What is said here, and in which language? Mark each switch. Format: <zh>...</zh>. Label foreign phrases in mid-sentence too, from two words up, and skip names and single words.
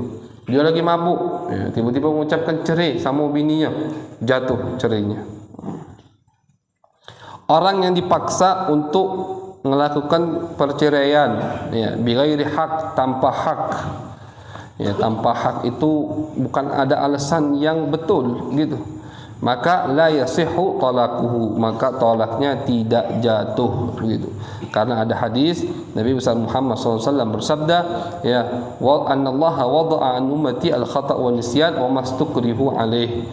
<id>Dia lagi mabuk, tiba-tiba mengucapkan cerai sama bininya, jatuh cerainya. Orang yang dipaksa untuk melakukan perceraian</id> <ar>بغير حق,</ar> <id>tanpa hak. Tanpa hak itu bukan ada alasan yang betul gitu.</id> <ar>Maka لا يصح طلاقه,</ar> <id>maka tolaknya tidak jatuh begitu. Karena ada hadis Nabi besar Muhammad SAW bersabda,</id> <ar>وأن الله وضع عن أمتي الخطأ والنسيان وما استكرهوا عليه.</ar>